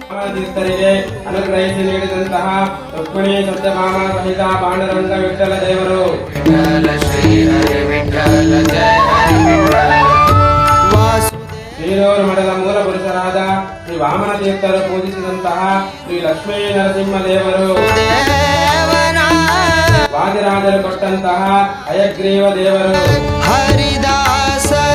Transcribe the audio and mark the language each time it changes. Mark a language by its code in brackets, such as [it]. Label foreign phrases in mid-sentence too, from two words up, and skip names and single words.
[kn] ತೀರ್ಥರಿಗೆ ಅನುಗ್ರಹಿಸಿ ನೀಡಿದಂತಹ ರುಕ್ಮಿಣಿ ಸತ್ಯಭಾಮ ಸಹಿತ ಪಾಂಡುರಂಗ ವಿಠ್ಠಲ ದೇವರು [mr] विठ्ठल श्री हरि विठ्ठल जय हरि विठ्ठल [kn] ಶ್ರೀರೂರು ಮಠದ ಮೂಲ ಪುರುಷರಾದ ಶ್ರೀ ವಾಮನ ತೀರ್ಥರು ಪೂಜಿಸಿದಂತಹ ಶ್ರೀ ಲಕ್ಷ್ಮೀ ನರಸಿಂಹ ದೇವರು ದೇವನ ವಾದಿರಾಜರು ಕೊಟ್ಟಂತಹ ಹಯಗ್ರೀವ ದೇವರು ಹರಿದಾಸರ